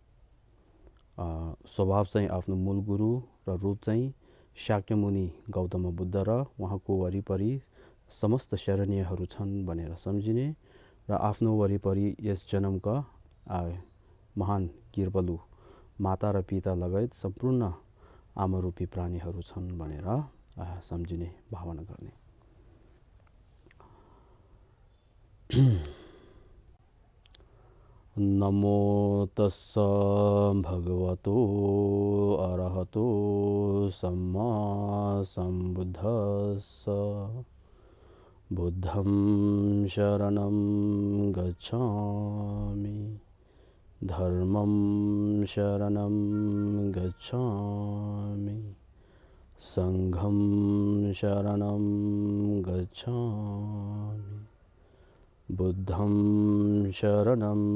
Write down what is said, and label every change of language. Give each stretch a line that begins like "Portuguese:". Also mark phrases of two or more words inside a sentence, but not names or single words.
Nepali: स्वभाव चाहिँ आफ्नो मूल गुरु र रूप चाहिँ शाक्यमुनि गौतम बुद्ध र उहाँको वरिपरि समस्त शरणीयहरू छन् भनेर सम्झिने र आफ्नो वरिपरि यस जन्मका महान कृपालु माता र पिता लगायत सम्पूर्ण आमरूपी प्राणीहरू छन् भनेर सम्झिने भावना गर्ने।
Pali: नमो तस्स भगवतो अरहतो सम्मा सम्बुद्धस्स।
Sanskrit: बुद्धं शरणं गच्छामि, धर्मं शरणं गच्छामि, संघं शरणं गच्छामि, बुद्धं शरणं